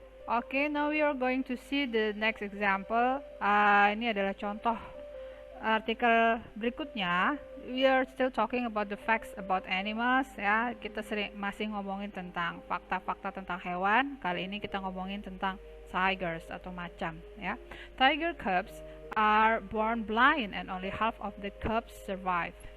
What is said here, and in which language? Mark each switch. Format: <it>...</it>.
<en>Okay, now we are going to see the next example.</en> <id>Ini adalah contoh artikel berikutnya.</id> <en>We are still talking about the facts about animals ya.</en> <id>Kita masih ngomongin tentang fakta-fakta tentang hewan. Kali ini kita ngomongin tentang tigers atau macan ya.</id> <en>Tiger cubs are born blind and only half of the cubs survive.</en>